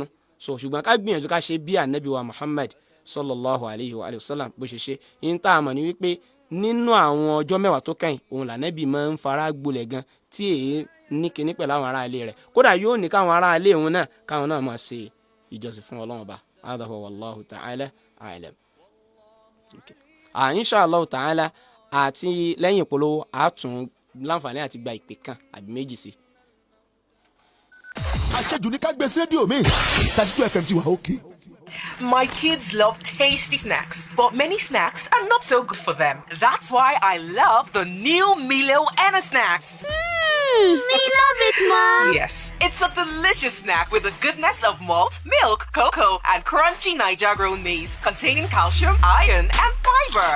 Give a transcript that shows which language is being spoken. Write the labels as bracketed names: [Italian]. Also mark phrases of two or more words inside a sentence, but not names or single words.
[Yoruba] So ṣùgbọ́n ká gbìyànjú ká ṣe bí ànábì wa Muhammad [Arabic] صلى الله عليه وسلم [Yoruba] bó ṣe ṣe. Yín tá a mọ̀ ní wípé nínú àwọn ọjọ́ mẹ́wàá tó kẹ́yìn òun lànàbì máa ń fara gbolẹ̀ gan tí èyí ní kinní pẹ̀lú àwọn ará ilé rẹ̀. Kódà yóò ní káwọn ará ilé òun náà káwọn náà máa ṣe ìjọsìn fún Ọlọ́run ọba. [Arabic] هذا هو والله تعالى أعلم. إن شاء الله تعالى [Yoruba] àti lẹ́yìn ìpolówó àtún láǹfààní àti gba ìpè kan àbí méjì sí. Àṣejù ní ká gbé sí rédíò mi 32 FM ti wà òkè. [English] My kids love tasty snacks, but many snacks are not so good for them. That's why I love the new Milo Energy Snacks. We love it, Mom. Yes, it's a delicious snack with the goodness of malt, milk, cocoa, and crunchy Niger-grown maize containing calcium, iron, and fiber.